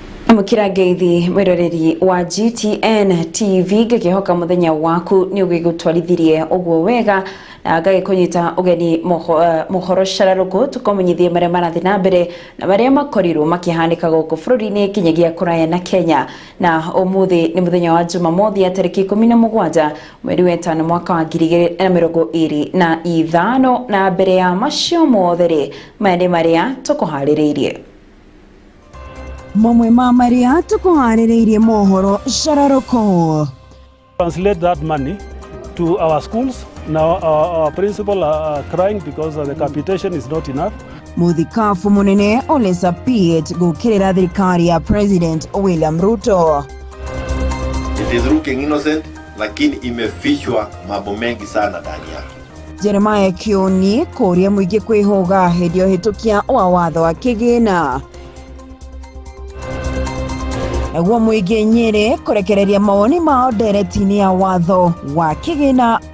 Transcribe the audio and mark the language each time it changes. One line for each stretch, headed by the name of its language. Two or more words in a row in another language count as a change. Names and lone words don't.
Kikuyu: Mukira ngeithi mwiroreri wa GTN TV ngihoka muthenya waku ni ugigutwarithirie ogwo wega na ngagikunyita ugeni Mohoro Cararuku tukomenyithie maria marathi na mbere na maria makorirwo makihanika guku bururi-ini kinyagia kuraya na Kenya na umuthi ni muthenya wa Jumamothi tariki 17 mweri wa 5 mwaka wa 2025 na mbere ya macio mothe maria tukuhaririirie Mamwe maria tukuhaririirie Mohoro Cararuku.
English: Translate that money to our schools. Now our principal are crying because the capitation is not enough.
Kikuyu: Muthikafu munene Olesa Piet gukirira thirikari ya President William Ruto.
English: It is looking innocent,
Swahili: lakini imefichwa mambo mengi sana ndani yake.
Kikuyu: Jeremiah Kioni kuria muingi kwihoga hendio hitukia wa watho wa kigina. Naguo muingi Nyeri kurekereria mawoni mao ndereti-ini ya watho wa kigina.